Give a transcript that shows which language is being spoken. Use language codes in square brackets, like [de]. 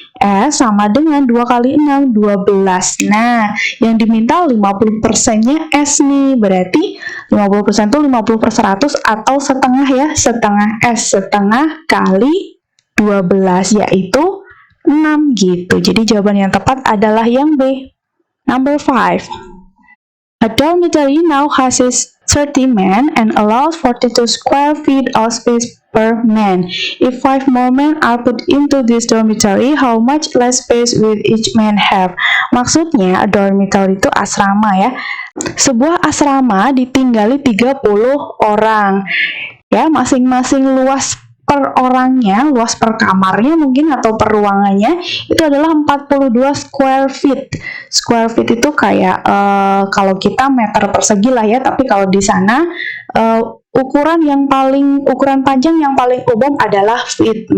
[id] S sama dengan 2 kali 6, 12. Nah, yang diminta 50%-nya S nih. Berarti 50% itu 50/100 atau setengah ya. Setengah S, setengah kali 12 yaitu 6 gitu. Jadi jawaban yang tepat adalah yang B. [en] Number 5. A dormitory now houses 30 men and allows 42 square feet of space per man. If 5 more men are put into this dormitory, how much less space will each man have? [id] Maksudnya, dormitory itu asrama ya. Sebuah asrama ditinggali 30 orang. Ya, masing-masing luas per orangnya, luas per kamarnya mungkin atau per ruangannya itu adalah 42 square feet. Square feet itu kayak kalau kita meter persegi lah ya, tapi kalau di sana ukuran panjang yang paling umum adalah feet.